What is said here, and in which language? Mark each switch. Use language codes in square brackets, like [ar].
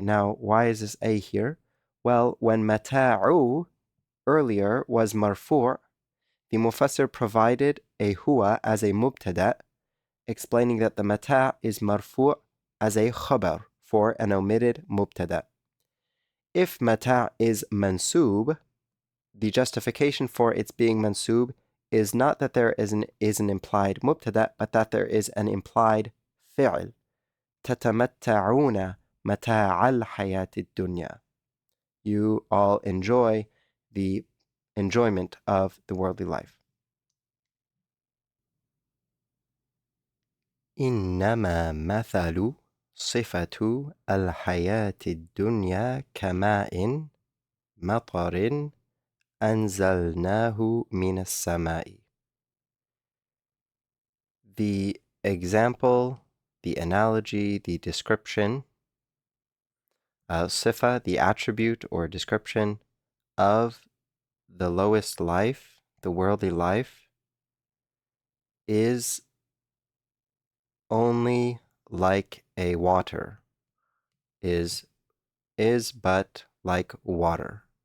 [en] Now, why is this a here? Well, when mata'u earlier was marfu', the Mufassir provided a huwa as a mubtada, explaining that the mata' is marfu' as a khabar for an omitted mubtada. If mata' is mansub, the justification for its being mansub is not that there is an implied mubtada, but that there is an implied fi'l. [ar] تتمتعون متاع الحياة الدنيا. [en] You all enjoy the enjoyment of the worldly life. [ar] إنما مثل صفة الحياة الدنيا كماء مطر أنزلناه من السماء. [en] The example, the analogy, the description, sifa, the attribute or description of the lowest life, the worldly life, is only like a water, is but like water.